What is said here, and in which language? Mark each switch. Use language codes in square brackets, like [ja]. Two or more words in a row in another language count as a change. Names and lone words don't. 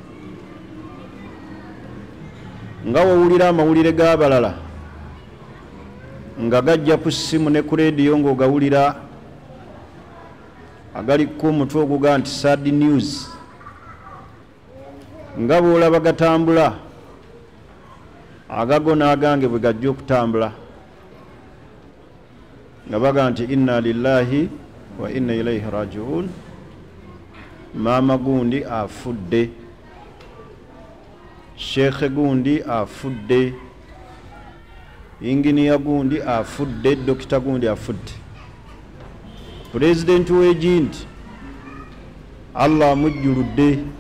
[lg] Nga wawulira amawulire g'abalala nga gajja ku ssimu ne ku leediyo ng'ogawulira agaliko omutwe oguga nti [en] sad news, [lg] nga bw'olaba gatambula agago n'agange bwe gajja okutambula nga baga nti [ar] إنا لله وإنا إليه راجعون, [lg] maama gundi afudde, sheekhe gundi afudde, inginiya gundi afudde, dokita gundi afudde, pulezidenti w'egindi Allah amujjuludde.